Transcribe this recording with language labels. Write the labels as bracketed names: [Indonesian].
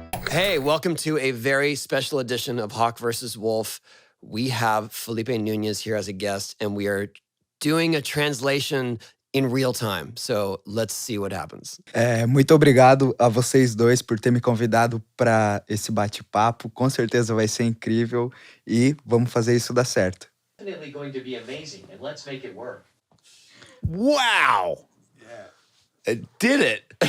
[English] Hey, welcome to a very special edition of Hawk versus Wolf. We have Felipe Nunes here as a guest, and we are doing a translation in real time. So let's see what happens. [Portuguese] Muito obrigado a vocês dois por ter me convidado para esse bate-papo. Com certeza vai ser incrível e vamos fazer isso dar certo. [English] Definitely going to be amazing, and let's make it work. Wow. Yeah. It did it.